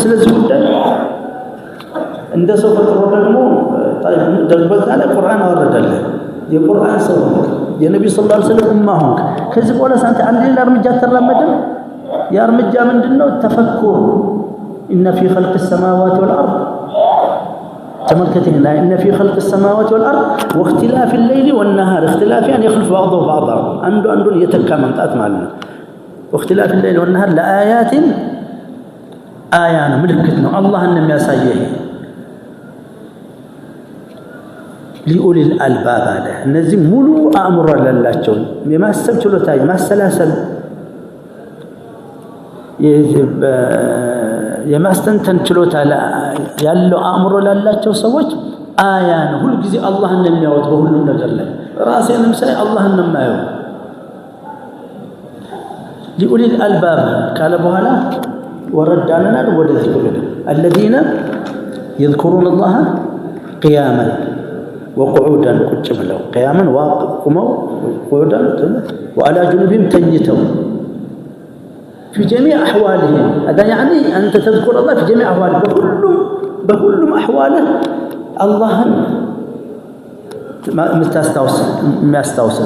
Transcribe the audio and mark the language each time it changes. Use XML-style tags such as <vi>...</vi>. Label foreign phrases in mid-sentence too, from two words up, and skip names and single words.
<am>ስለዚህ ጉዳይ እንደ ሰው ፈጥሮ ደግሞ ታለ ቁርአን አወረደልህ። የቁርአን ሰው የነብዩ</am> <ar>صلى الله عليه وسلم</ar> <am>ኡማ ሆንክ። ከዚህ በኋላ አንተ አንድ ሌላ እርምጃ ተራመድም። ያ እርምጃ ምንድነው?</am> <ar>تفكر إن في خلق السماوات والارض ተመልከተና إن في خلق السماوات والارض واختلاف الليل والنهار اختلاف يعني يخلف بعضه بعضا</ar> <am>አንዱን የተካ መምጣት ማለት ነው።</am> <ar>واختلاف الليل والنهار لآيات آية</ar> <am>ነው፣ ምልክት ነው፣ አላህን የሚያሳየው</am> <ar>لأولي الألباب</ar> <am>አለ። እነዚህ ሙሉ አእምሮ ያላቸው የማሰብ ችሎታ የማሰላሰል የማስተንተን ችሎታ ያለው አእምሮ ላላቸው ሰዎች አያ ነው። ሁሉ ጊዜ አላህን የሚያወጥ በሁሉም ነገር ላይ ራሴንም ሳይ አላህን ነው የማየው።</am> <ar>لأولي الألباب قال</ar> <am>በኋላ ወረዳና ወደዚህ ወደ</am> <ar>الذين يذكرون الله قياما وقعودا</ar> <am>ቁጭ ብለው</am> <ar>قياما وقوموا قعودا وعلى جنوبهم ተኝተው في جميع أحوالهم. هذا يعني أنت تذكر الله في جميع أحوالك، بكل أحواله الله ما استوصل.</ar>